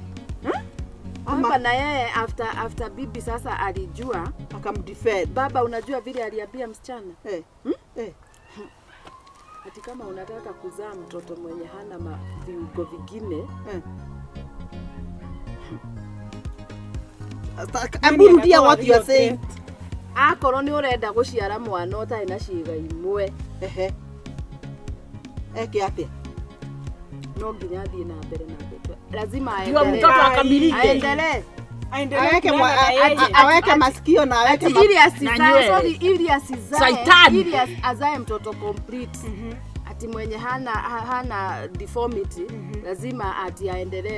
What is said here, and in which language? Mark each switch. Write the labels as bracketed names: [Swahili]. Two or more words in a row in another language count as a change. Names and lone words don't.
[Swahili] Baba na yeye after bibi sasa alijua akamdefend. Baba unajua vile aliambia msichana? Ati kama unataka kuzaa mtoto mwenye hana viungo vingine [English] Aburudia what you are saying. [Kikuyu] Akoro ni urenda guciara mwana utai na ciiga imwe. Eke atia. No nginya thie na mbere na mbere. [Swahili] Lazima aendelee. Mtoto akamilike. Aweke masikio na aweke ili azae mtoto complete. Ati mwenye hana deformity lazima ati aendelee